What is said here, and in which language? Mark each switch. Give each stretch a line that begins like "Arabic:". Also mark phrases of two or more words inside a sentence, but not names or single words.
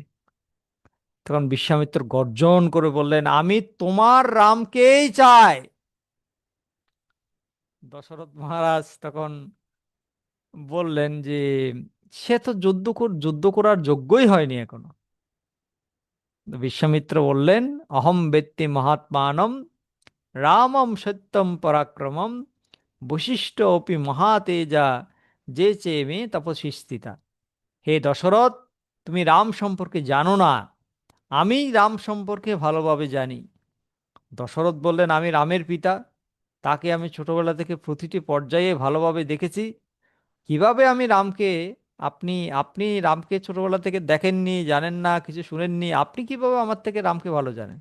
Bangla: তখন বিশ্বামিত্র গর্জন করে বললেন, আমি তোমার রামকেই চাই। দশরথ মহারাজ তখন বললেন যে সে তো যুদ্ধ করার যোগ্যই হয়নি এখনো। তো বিশ্বামিত্র বললেন,
Sanskrit: অহম বেত্তি মহাত্মানম রামম সত্যম পরাক্রমম বশিষ্ঠ অপি মহাতেজা যে চেমে তপসী স্থিতা।
Bangla: হে দশরথ, তুমি রাম সম্পর্কে জানো না, আমি রাম সম্পর্কে ভালোভাবে জানি। দশরথ বললেন, আমি রামের পিতা, তাকে আমি ছোটবেলা থেকে প্রতিটি পর্যায়ে ভালোভাবে দেখেছি। কিভাবে আমি রামকে, আপনি আপনি রামকে ছোটবেলা থেকে দেখেননি, জানেন না, কিছু শুনেননি, আপনি কিভাবে আমার থেকে রামকে ভালো জানেন?